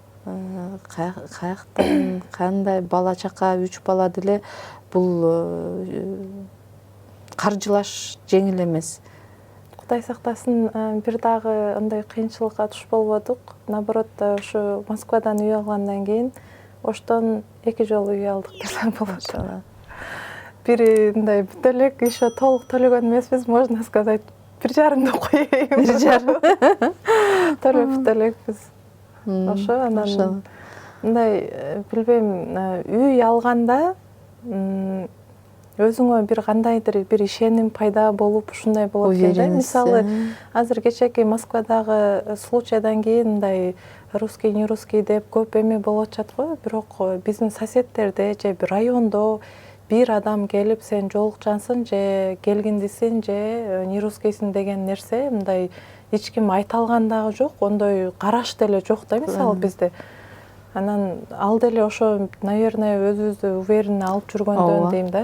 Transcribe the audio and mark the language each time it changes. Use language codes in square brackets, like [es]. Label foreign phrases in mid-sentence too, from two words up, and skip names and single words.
[ky] Каяктан, кандай бала чака, 3 бала деле бул каржылаш жеңил эмес. Кудай сактасын, бир дагы андай кыйынчылыкка туш болбодук. Наоборот, ошо Москвадан үй алгандан кийин оштон 2 жолу үй алдык десем болот. Бири мындай бүт элек еще толук төлөгөн эмеспиз, [ru] можно сказать, [ky] 1,5 деп коеюн. 1,5 төлөп бүт элекпиз. Ошо анан мындай билбейм, үй алганда өзүңө бир кандайдыр бир ишеним пайда болуп ушундай болот экен да. Мисалы, азыр кечээки Москвадагы случайдан кийин мындай [ru] русский, не русский [ky] деп көп эме болуп атат го. Бирок биздин соседтерде же бир райондо бир адам келип сен жолукчансың же келгиндисиң же [ru] не русскийсиң [ky] деген нерсе мындай эч ким айта алган дагы жок, ондой караш деле жок да мисалы бизде. Анан ал деле ошо, наверное, өзүбүздү уверенно алып жүргөндөн дейм да.